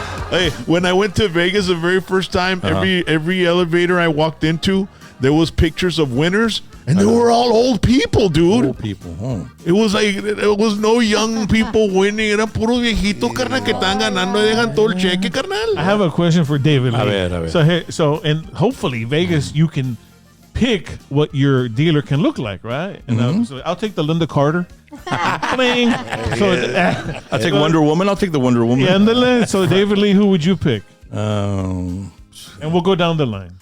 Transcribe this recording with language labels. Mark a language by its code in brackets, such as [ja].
[en] Hey, when I went to Vegas the very first time, every elevator I walked into, there was pictures of winners, and they were all old people, dude. Old people, huh? It was like there was no young people winning. [es] Eran puros viejitos, carnal, que están ganando y dejan todo el cheque, carnal. [en] I have a question for David Lee. [es] A ver. [en] So and hopefully Vegas, you can pick what your dealer can look like, right? And so I'll take the Linda Carter. Bling. I'll take Wonder Woman. I'll take the Wonder Woman. Yeah, so David Lee, who would you pick? And we'll go down the line.